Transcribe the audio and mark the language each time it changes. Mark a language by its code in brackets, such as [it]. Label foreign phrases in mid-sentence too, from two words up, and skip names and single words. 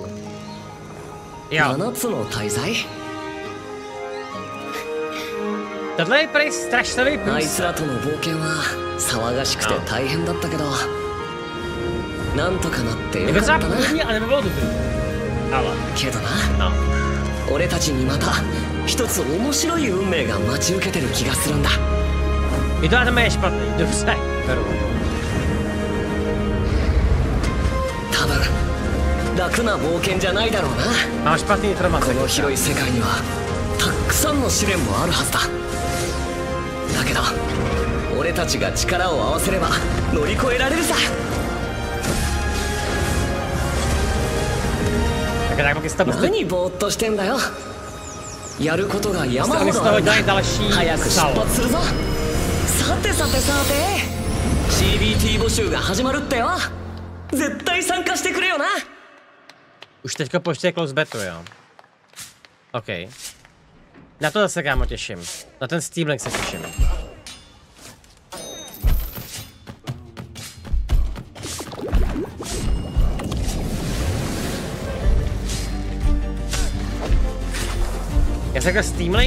[cs] Jo. Tohle je prý strašný plus. Jako třeba původní, ale nebylo dobrý. Ale... No. [ja] 俺たちにまた一つ面白い運命が待ち受けてる気がするんだ。 [cs] I to anime je špatný, dobře. [ja] 多分楽な冒険じゃないだろうな。 [cs] あ、špatný informace. [ja] この広い世界にはたくさんの試練もあるはずだ。だけど俺たちが力を合わせれば乗り越えられるさ。何ぼーっとしてんだよ。やることが山ほどあるんだ。早く出発するぞ。さてさてさて CBT 募集が始まるってよ。絶対参加してくれよな。 [cs] Už teďka počtě [en] close betu, [cs] jo. OK. Na to se kámo těším. Na ten Steam Link se těším. Já jsem řekl Steam Link?